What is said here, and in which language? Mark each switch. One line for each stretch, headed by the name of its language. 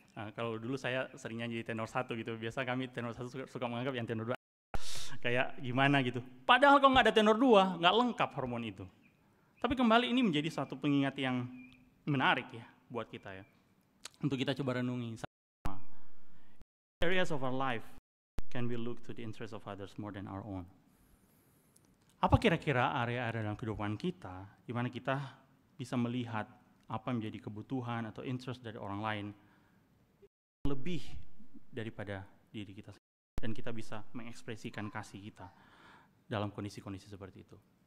Indonesian: Nah, kalau dulu saya sering nyanyi tenor 1 gitu, biasa kami tenor 1 suka menganggap yang tenor 2 kayak gimana gitu. Padahal kalau nggak ada tenor 2 nggak lengkap harmoni itu. Tapi kembali ini menjadi satu pengingat yang menarik ya buat kita ya, untuk kita coba renungi.
English: Areas of our life can we look to the interest of others more than our own.
Indonesian: Apa kira-kira area-area dalam kehidupan kita di mana kita bisa melihat apa yang menjadi kebutuhan atau interest dari orang lain lebih daripada diri kita sendiri, dan kita bisa mengekspresikan kasih kita dalam kondisi-kondisi seperti itu.